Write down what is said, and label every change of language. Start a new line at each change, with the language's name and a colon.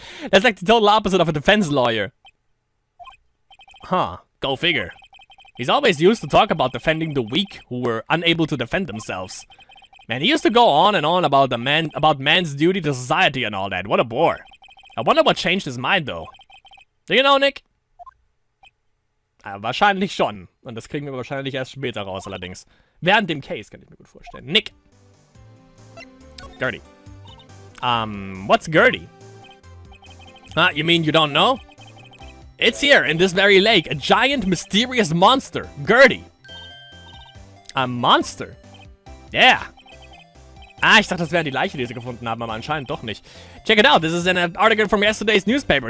English: That's like the total opposite of a defense lawyer. Huh, go figure. He's always used to talk about defending the weak who were unable to defend themselves. Man, he used to go on and on about man's duty to society and all that. What a bore. I wonder what changed his mind, though. Do you know, Nick?
German: Wahrscheinlich schon. Und das kriegen wir wahrscheinlich erst später raus, allerdings. Während dem Case, kann ich mir gut vorstellen.
English: Nick. Gertie. What's Gertie? You mean you don't know? It's here, in this very lake. A giant, mysterious monster. Gertie. A monster? Yeah.
German: Ich dachte, das wäre die Leiche, die sie gefunden haben, aber anscheinend doch nicht.
English: Check it out, this is an article from yesterday's newspaper.